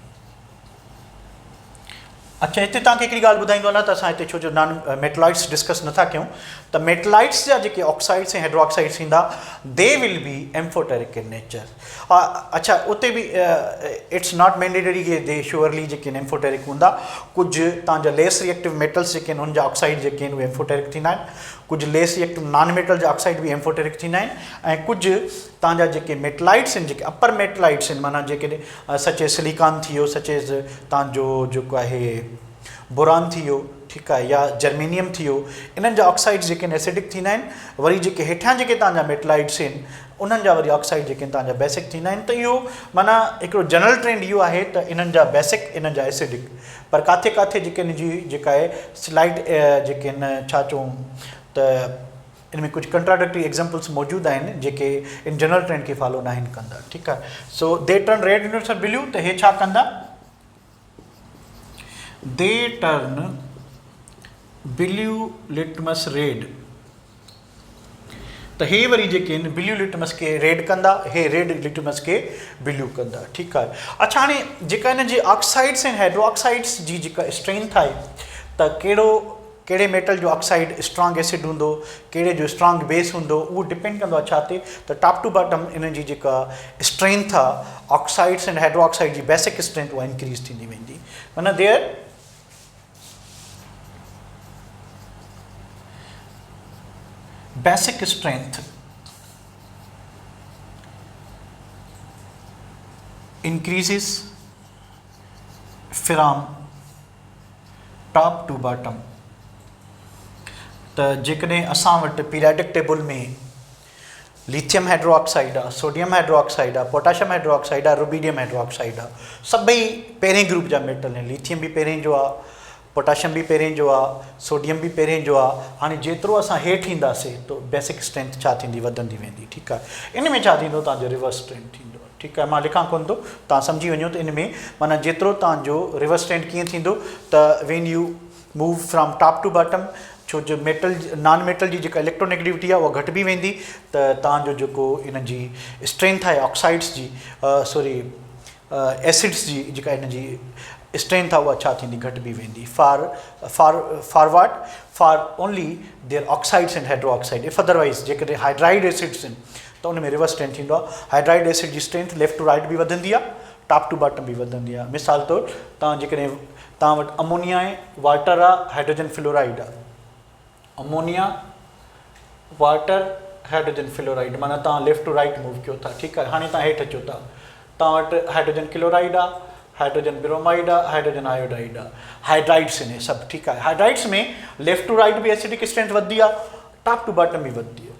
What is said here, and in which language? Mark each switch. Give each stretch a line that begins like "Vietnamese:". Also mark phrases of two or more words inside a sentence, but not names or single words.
Sindhi: अच्छा, हिते तव्हांखे हिकिड़ी ॻाल्हि ॿुधाईंदो न त असां हिते छो जो
English: non metalloids discuss
Sindhi: नथा कयूं त मेटलाइट्स जा जेके ऑक्साइड्स ऐं हाइड्रोक्साइड्स थींदा
English: they will be amphoteric in nature.
Sindhi: अच्छा, उते बि
English: it's not mandatory
Sindhi: कि
English: they surely
Sindhi: जेके आहिनि एम्फोटेरिक हूंदा। कुझु तव्हांजा
English: less reactive metals
Sindhi: जेके आहिनि उनजा ऑक्साइड जेके आहिनि उहे एम्फोटेरिक थींदा आहिनि, कुझु
English: less reactive non metal
Sindhi: जा ऑक्साइड बि एम्फोटेरिक थींदा आहिनि, ऐं कुझु तव्हांजा जेके मेटलाइट्स आहिनि जेके
English: upper metalloids
Sindhi: आहिनि माना जेके
English: such as silicon
Sindhi: थी वियो,
English: such as
Sindhi: तव्हांजो जेको आहे बोरान थी वियो, ठीकु आहे, या जर्मेनियम थी वियो, इन्हनि जा ऑक्साइड्स जेके आहिनि एसिडिक थींदा आहिनि। वरी जेके हेठियां जेके तव्हांजा मेटलाइट्स आहिनि उन्हनि जा वरी ऑक्साइड जेके आहिनि तव्हांजा बेसिक थींदा आहिनि। त इहो माना हिकिड़ो
English: general trend
Sindhi: इहो आहे त इन्हनि जा बेसिक, इन्हनि जा एसिडिक, पर काथे काथे जेके हिन जी जेका आहे स्लाइड जेके आहिनि छा चऊं त इन में कुझु
English: contradictory examples
Sindhi: मौजूदु आहिनि जेके इन
English: general trend
Sindhi: खे फॉलो न आहिनि कंदा, ठीकु आहे।
English: So they turn red litmus blue,
Sindhi: त हे छा कंदा?
English: They turn blue litmus red.
Sindhi: त हे वरी जेके आहिनि
English: blue litmus
Sindhi: खे रेड कंदा, हे
English: red litmus
Sindhi: खे ब्लू कंदा, ठीकु आहे। अच्छा, हाणे जेका हिन जी ऑक्साइड्स ऐं हाइड्रोक्साइड्स जी जेका स्ट्रेंथ आहे त कहिड़े मेटल जो ऑक्साइड
English: strong acid
Sindhi: हूंदो, कहिड़े जो
English: strong base
Sindhi: हूंदो, उहो डिपेंड कंदो आहे छा ते? त
English: top to bottom
Sindhi: इन जी जेका स्ट्रेंथ आहे
English: oxides and hydroxide
Sindhi: जी
English: basic strength
Sindhi: उहा इंक्रीज़ थींदी वेंदी।
English: माना their basic strength increases from top to bottom।
Sindhi: त जेकॾहिं असां वटि
English: periodic table
Sindhi: में
English: lithium hydroxide
Sindhi: आहे,
English: sodium hydroxide
Sindhi: आहे,
English: potassium hydroxide
Sindhi: आहे,
English: rubidium hydroxide
Sindhi: आहे, सभई पहिरें ग्रुप जा मेटल आहिनि। लिथियम बि पहिरें जो आहे, पोटाशियम बि पहिरें जो आहे, सोडियम बि पहिरें जो आहे। हाणे जेतिरो असां हेठि ईंदासीं त
English: basic strength
Sindhi: छा थींदी? वधंदी वेंदी, ठीकु आहे। इन में छा थींदो? तव्हांजो
English: reverse strength
Sindhi: थींदो, ठीकु आहे। मां लिखां कोन थो, तव्हां सम्झी वञो त इन में माना जेतिरो तव्हांजो
English: reverse strength
Sindhi: कीअं थींदो त
English: when you move from top to bottom,
Sindhi: छो जो
English: metal non metal
Sindhi: जी जेका इलेक्ट्रोनेगेटिविटी आहे उहा घटिबी वेंदी, त तव्हांजो जेको इन जी स्ट्रेंथ आहे ऑक्साइड्स जी एसिड्स जी जेका हिन जी स्ट्रेंथ आहे उहा छा थींदी? घटिबी वेंदी।
English: Forward for only their oxides and hydroxide. if otherwise
Sindhi: जेकॾहिं
English: hydride acids
Sindhi: आहिनि त उन में
English: reverse strength
Sindhi: थींदो आहे।
English: hydride acid
Sindhi: जी स्ट्रेंथ
English: left to right
Sindhi: बि वधंदी आहे,
English: top to bottom
Sindhi: बि वधंदी आहे। मिसाल तौरु तव्हां जेकॾहिं तव्हां वटि अमोनिया आहे, वाटर आहे,
English: hydrogen fluoride
Sindhi: आहे।
English: ammonia, water, hydrogen fluoride,
Sindhi: माना तव्हां
English: left to right move
Sindhi: कयो था, ठीकु आहे। हाणे तव्हां हेठि अचो था, तव्हां वटि
English: hydrogen chloride
Sindhi: आहे,
English: hydrogen bromide
Sindhi: आहे,
English: hydrogen iodide
Sindhi: आहे, हाइड्राइड्स आहिनि सभु, ठीकु आहे। हाइड्राइड्स में
English: left to right
Sindhi: बि
English: acidic strength
Sindhi: वधंदी आहे,
English: top to bottom
Sindhi: बि वधंदी आहे।